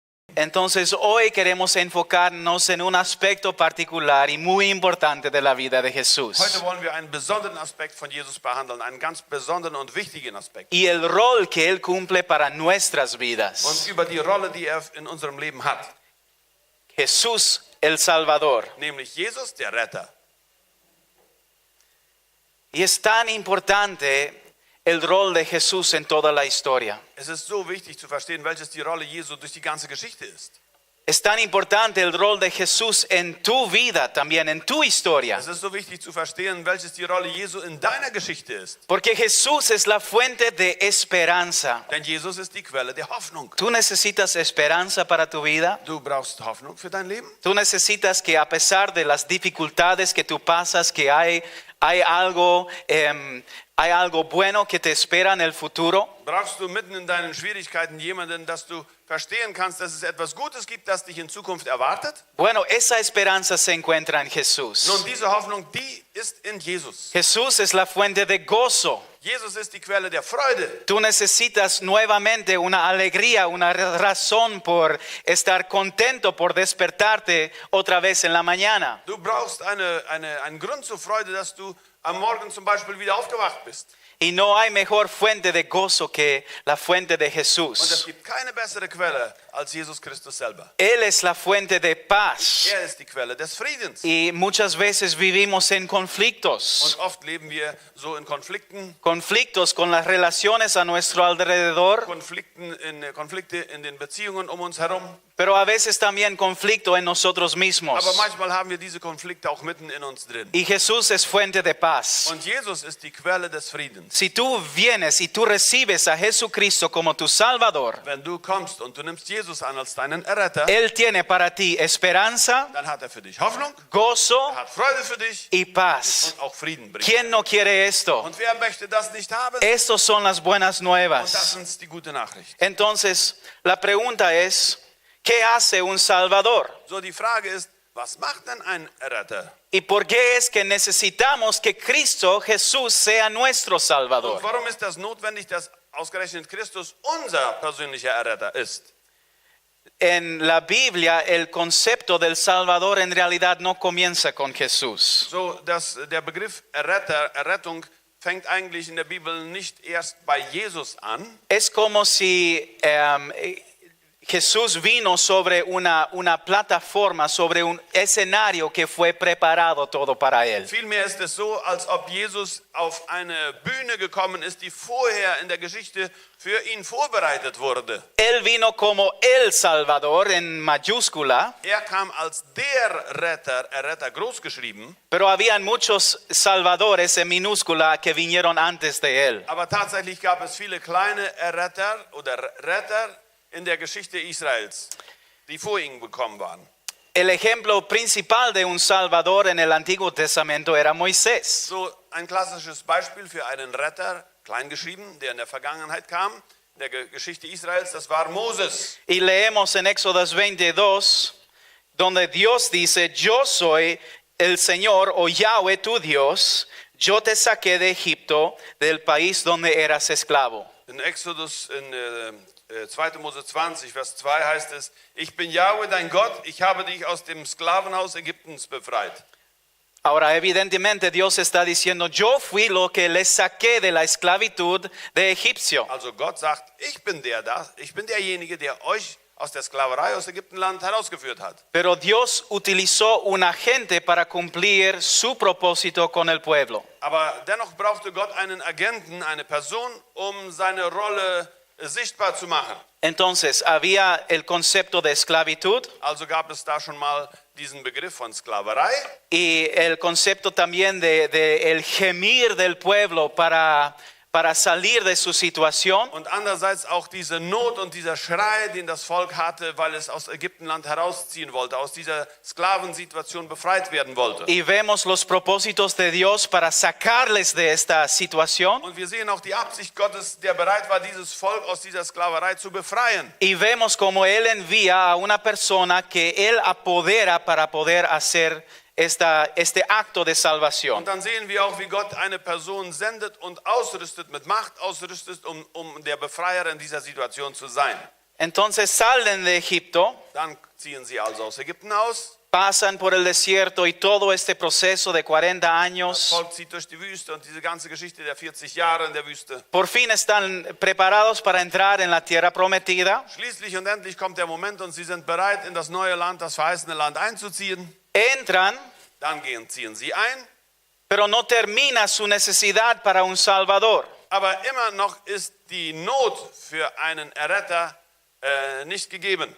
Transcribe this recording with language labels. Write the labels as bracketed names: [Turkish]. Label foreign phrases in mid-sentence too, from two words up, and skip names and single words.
[Spanish] Entonces hoy queremos enfocarnos en un aspecto particular y muy importante de la vida de Jesús. [German] Heute wollen wir einen besonderen Aspekt von Jesus behandeln, einen ganz besonderen und wichtigen Aspekt. [Spanish] Y el rol que Él cumple para nuestras [German] Und [Spanish] vidas. [German] über die Rolle, die er in unserem Leben hat. [Spanish] Jesús el Salvador. [German] Nämlich Jesus, der Retter. [Spanish] Y es tan importante el rol de Jesús en toda la historia. [German] Es ist so wichtig zu verstehen, welches die Rolle Jesu durch die ganze Geschichte ist. [Spanish] Es tan importante el rol de Jesús en tu vida también, en tu historia. [German] Es ist so wichtig zu verstehen, welches die Rolle Jesu in deiner Geschichte ist. [Spanish] Porque Jesús es la fuente de esperanza. [German] Denn Jesus ist die Quelle der Hoffnung. [Spanish] ¿Tú necesitas esperanza para tu vida? [German] Du brauchst Hoffnung für dein Leben. [Spanish] Tú necesitas que a pesar de las dificultades que tú pasas, que hay algo bueno que te espera en el futuro. [German] Brauchst du mitten in deinen Schwierigkeiten jemanden, dass du verstehen kannst, dass es etwas Gutes gibt, das dich in Zukunft erwartet? [Spanish] Bueno, esa esperanza se encuentra en Jesús. [German] Nun, diese Hoffnung, die ist in Jesus. [Spanish] Jesús es la fuente de gozo. [German] Jesus ist die Quelle der Freude. [Spanish] Tú necesitas nuevamente una alegría, una razón por estar contento, por despertarte otra vez en la mañana. [German] Du brauchst einen Grund zur Freude, dass du am Morgen zum Beispiel wieder aufgewacht bist. [Spanish] Y no hay mejor fuente de gozo que la fuente de [German] Und es [Spanish] Jesús. [German] gibt keine bessere Quelle als Jesus Christus selber. [Spanish] Él es la fuente de paz. [German] Er ist die Quelle des Friedens. [Spanish] Y muchas veces vivimos en conflictos. [German] Und oft leben wir so in Konflikten, [Spanish] Conflictos con las relaciones a nuestro alrededor, [German] Konflikte in den Beziehungen um uns herum. [Spanish] pero a veces también conflicto en nosotros [German] Aber [Spanish] mismos. [German] manchmal haben wir diese Konflikte auch mitten in uns drin. [Spanish] Y Jesús es fuente de paz. [German] Und Jesus ist die Quelle des Friedens. [Spanish] Si tú vienes y tú recibes a Jesucristo como tu Salvador, [German] Wenn du kommst und du nimmst Jesus an als deinen Erretter, [Spanish] Él tiene para ti esperanza, [German] dann hat er für dich Hoffnung, [Spanish] gozo [German] er hat Freude für dich [Spanish] y paz. [German] und auch Frieden bringt. [Spanish] ¿Quién no quiere esto? [German] Und wer möchte das nicht haben? [Spanish] Estos son las buenas [German] Und das [Spanish] nuevas. [German] ist die gute Nachricht. [Spanish] Entonces, la pregunta es, ¿qué hace un Salvador? [German] So, die Frage ist, was macht denn ein Erretter? [Spanish] ¿Y por qué es que necesitamos que Cristo Jesús sea nuestro [German] Und [Spanish] Salvador? [German] warum ist das notwendig, dass ausgerechnet Christus unser persönlicher Erretter ist? [Spanish] En la Biblia, el concepto del Salvador en realidad no comienza con Jesús. [German] So, der Begriff Errettung fängt eigentlich in der Bibel nicht erst bei Jesus an. [Spanish] Es como si Jesús vino sobre una plataforma, sobre un escenario que fue preparado todo para él. [German] Vielmehr ist es so, als ob Jesus auf eine Bühne gekommen ist, die vorher in der Geschichte für ihn vorbereitet wurde. [Spanish] Él vino como el Salvador en mayúscula, [German] Er kam als der Erretter groß geschrieben, [Spanish] pero habían muchos salvadores en minúscula que vinieron antes de él. [German] aber tatsächlich gab es viele kleine Erretter oder Retter in der Geschichte Israels, die vor ihm gekommen waren. [Spanish] El ejemplo principal de un Salvador en el Antiguo Testamento era Moisés. [German] So ein klassisches Beispiel für einen Retter, kleingeschrieben, der in der Vergangenheit kam, in der Geschichte Israels, das war Moses. [Spanish] Y leemos en Éxodo 22, donde Dios dice, yo soy el Señor o Yahweh tu Dios, yo te saqué de Egipto, del país donde eras esclavo. [German] In Exodus, in 2. Mose 20, Vers 2 heißt es, ich bin Yahweh, dein Gott, ich habe dich aus dem Sklavenhaus Ägyptens befreit. [Spanish] Ahora, evidentemente, Dios está diciendo, yo fui lo que les saqué de la esclavitud de Egipcio. [German] Also Gott sagt, ich bin derjenige, der euch aus der Sklaverei aus Ägyptenland herausgeführt hat. [Spanish] Pero Dios utilizó un agente para cumplir su propósito con el pueblo. [German] Aber dennoch brauchte Gott einen Agenten, eine Person, um seine Rolle sichtbar zu machen. [Spanish] Entonces, había el concepto de esclavitud [German] Also gab es da schon mal diesen Begriff von Sklaverei [Spanish] y el concepto también de el gemir del pueblo para salir de su situación. [German] und andererseits auch diese Not und dieser Schrei, den das Volk hatte, weil es aus Ägyptenland herausziehen wollte, aus dieser Sklavensituation befreit werden wollte. [Spanish] Y vemos los propósitos de Dios para sacarles de esta situación. [German] Und wir sehen auch die Absicht Gottes, der bereit war, dieses Volk aus dieser Sklaverei zu befreien. [Spanish] Y vemos como Él envía a una persona que Él apodera para poder hacer este acto de salvación. [German] Und dann sehen wir auch, wie Gott eine Person sendet und ausrüstet, mit Macht ausrüstet, um der Befreier in dieser Situation zu sein. [Spanish] Entonces salen de Egipto, [German] Dann ziehen sie also aus Ägypten aus. [Spanish] pasan por el desierto y todo este proceso de 40 [German] Das [Spanish] años. [German] Volk zieht durch die Wüste und diese ganze Geschichte der 40 Jahre in der Wüste. [Spanish] Por fin están preparados para entrar en la tierra prometida. [German] Schließlich und endlich kommt der Moment und sie sind bereit, in das neue Land, das verheißene Land einzuziehen. [Spanish] Entran, [German] Dann ziehen sie ein. [Spanish] pero no termina su necesidad para un Salvador. [German] Aber immer noch ist die Not für einen Erretter nicht gegeben.